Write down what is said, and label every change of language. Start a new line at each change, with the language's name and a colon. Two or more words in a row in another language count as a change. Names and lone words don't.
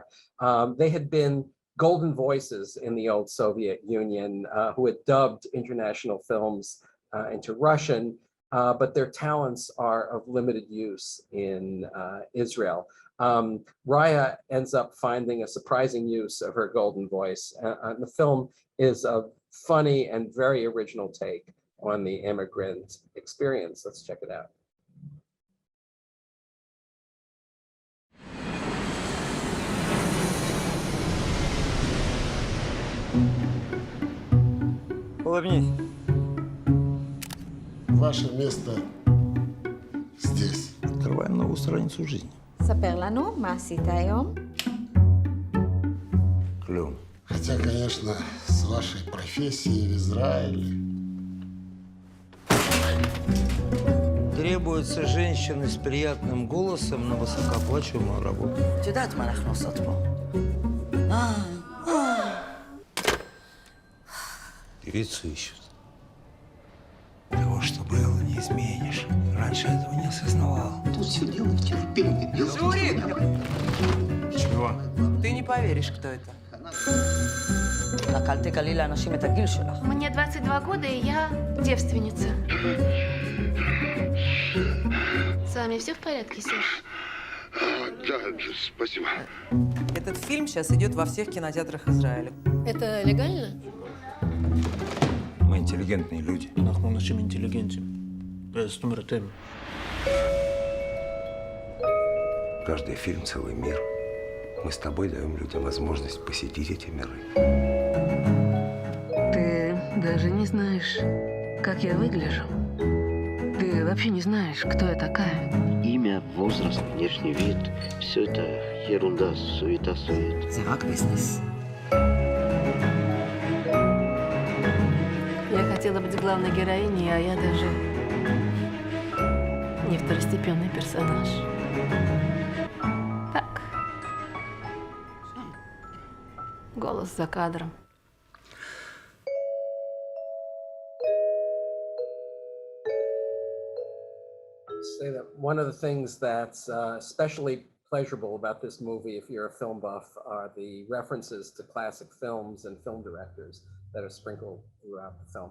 English: They had been golden voices in the old Soviet Union who had dubbed international films into Russian, but their talents are of limited use in Israel. Raya ends up finding a surprising use of her golden voice. And the film is a funny and very original take on the immigrant experience. Let's check it out.
Russian: Улыбнись. Ваше место здесь. Открываем новую страницу жизни.
Hebrew: ספר לנו, מה עשית היום?
Russian: Клёв. Хотя, конечно, с вашей профессией в Израиле. Требуются женщины с приятным голосом на высокооплачиваемую работу.
Hebrew: את יודעת מה אנחנו עושות פה.
Russian: Певицу ищут. Того, что было, не изменишь. Раньше этого не осознавал. Тут все дело в терпении. Журик! Чего? Ты не поверишь, кто это.
Hebrew: רק אל תגלי לאנשים את הגיל שלך.
Russian: Мне 22 года, и я девственница. С вами все в порядке, Серж? Да, спасибо. Этот фильм сейчас идет во всех кинотеатрах Израиля. Это легально? Мы интеллигентные люди.
Hebrew: אנחנו אנשים אינטליגנטים. זאת אומרת, הם.
Russian: Каждый фильм — целый мир. Мы с тобой даем людям возможность посетить эти миры. Даже не знаешь, как я выгляжу. Ты вообще не знаешь, кто я такая. Имя, возраст, внешний вид – все это ерунда, суета-сует.
Hebrew: זה רק ביזנס.
Russian: Я хотела быть главной героиней, а я даже не второстепенный персонаж. Так. Голос за кадром.
English: Say that one of the things that's especially pleasurable about this movie, if you're a film buff, are the references to classic films and film directors that are sprinkled throughout the film.